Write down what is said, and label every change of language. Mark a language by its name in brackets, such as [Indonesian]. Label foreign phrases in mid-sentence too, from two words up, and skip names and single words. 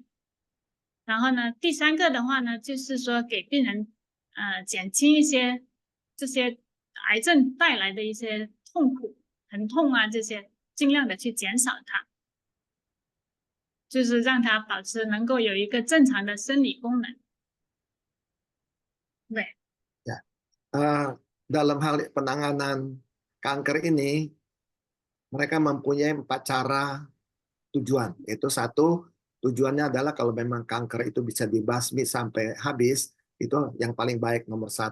[Chinese] 然后呢，第三个的话呢，就是说给病人减轻一些这些癌症带来的一些痛苦、疼痛啊这些，尽量的去减少它，就是让它保持能够有一个正常的生理功能。对。 [Indonesian] Ya. Dalam hal penanganan kanker ini, mereka mempunyai 4 cara tujuan. Yaitu satu, tujuannya adalah kalau memang kanker itu bisa dibasmi sampai habis, itu yang paling baik nomor 1.